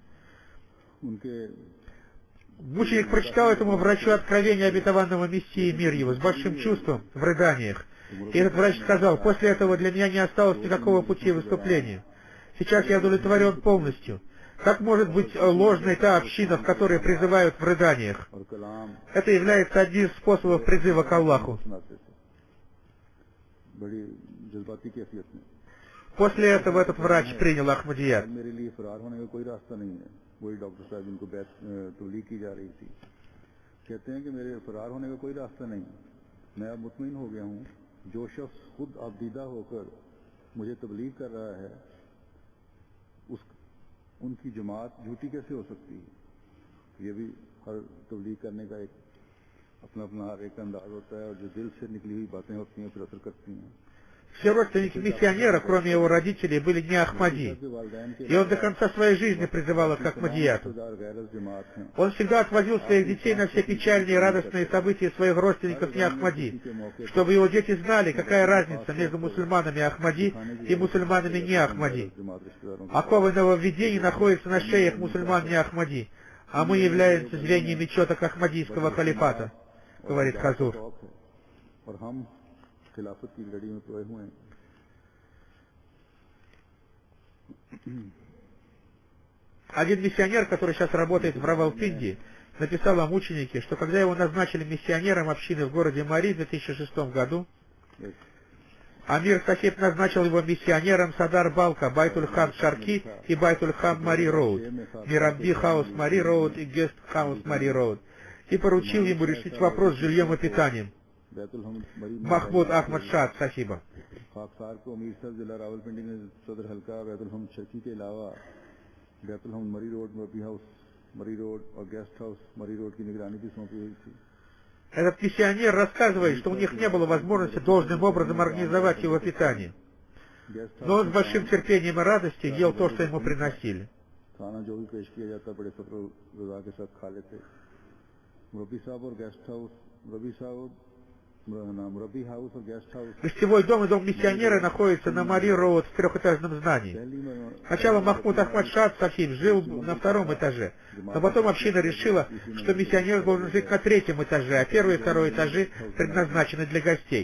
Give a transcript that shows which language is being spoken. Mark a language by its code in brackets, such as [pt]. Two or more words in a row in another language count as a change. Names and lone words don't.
[ru] Мученик прочитал этому врачу откровение обетованного Мессии, мир его, с большим чувством, в рыданиях. И этот врач сказал: «После этого для меня не осталось никакого пути выступления. Сейчас я удовлетворен полностью. Как может быть ложной та община, в которой призывают в рыданиях? [ur] اور کلام [ru] Это является одним из способов призыва к Аллаху. [ur] سناتے تھے بڑی جذباتی کیفیت میں. [ru] После этого этот врач принял Ахмадият. [ur] آج میرے لیے فرار ہونے کا کوئی راستہ نہیں ہے۔ وہی ڈاکٹر صاحب جن کو تبلیغ کی جا رہی تھی کہتے ہیں کہ میرے فرار ہونے کا کوئی راستہ نہیں. میں اب مطمئن ہو گیا ہوں. جو شخص خود آبدیدہ ہو کر مجھے تبلیغ کر رہا ہے ان کی جماعت جھوٹی کیسے ہو سکتی ہے. یہ بھی ہر تبلیغ کرنے کا ایک اپنا اپنا ہر ایک انداز ہوتا ہے اور جو دل سے نکلی ہوئی باتیں ہوتی ہیں پھر اثر کرتی ہیں. [ru] Все родственники миссионера, кроме его родителей, были не Ахмади. И он до конца своей жизни призывал их к Ахмадияту. Он всегда отвозил своих детей на все печальные и радостные события своих родственников не Ахмади, чтобы его дети знали, какая разница между мусульманами Ахмади и мусульманами не Ахмади. Оковы нововведений находятся на шеях мусульман не Ахмади, а мы являемся звеньями четок Ахмадийского халифата, говорит Хазур. [ur] خلافت کی لڑی میں پڑے ہوئے ہیں. [ru] Один миссионер, который сейчас работает в Равалпинди, написал о мученике, что когда его назначили миссионером общины в городе Мари в 2006 году, Амир Сахиб назначил его миссионером Садар Балка, Байтуль-Хам Шарки и Байтуль-Хам Мари Роуд, Мирамби Хаус Мари Роуд и Гест Хаус Мари Роуд, и поручил ему решить вопрос с жильем и питанием. Махмуд Ахмад Шад Сахиба. [ur] خاکسار کو امیر صاحب ضلع راولپنڈی نے صدر حلقہ بیت الحم شرقی کے علاوہ بیت الحم مری روڈ مربی ہاؤس مری روڈ اور گیسٹ ہاؤس مری روڈ کی نگرانی بھی سونپی ہوئی تھی. [ru] Этот миссионер рассказывает, что у них не было возможности должным образом организовать его питание. Но он с большим терпением и радостью ел то, что ему приносили. [ur] کھانا جو بھی پیش کیا جاتا بڑے صبر رضا کے ساتھ کھا لیتے. مربی صاحب اور گیسٹ ہاؤس مربی صاحب [ru] Гостевой дом и дом миссионера находятся на Мари Роуд в трехэтажном здании. Сначала Махмуд Ахмад Шад Сахиб жил на втором этаже, но потом община решила, что миссионер должен жить на третьем этаже, а первый и второй этажи предназначены для гостей.